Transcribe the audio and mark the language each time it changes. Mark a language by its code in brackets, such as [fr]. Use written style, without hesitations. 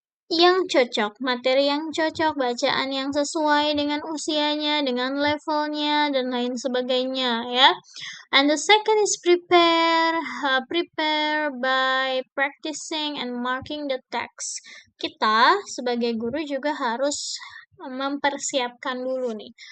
[id] Yang cocok, materi yang cocok, bacaan yang sesuai dengan usianya, dengan levelnya, dan lain sebagainya ya. [en] And the second is prepare by practicing and marking the text. [id] Kita sebagai guru juga harus mempersiapkan dulu nih.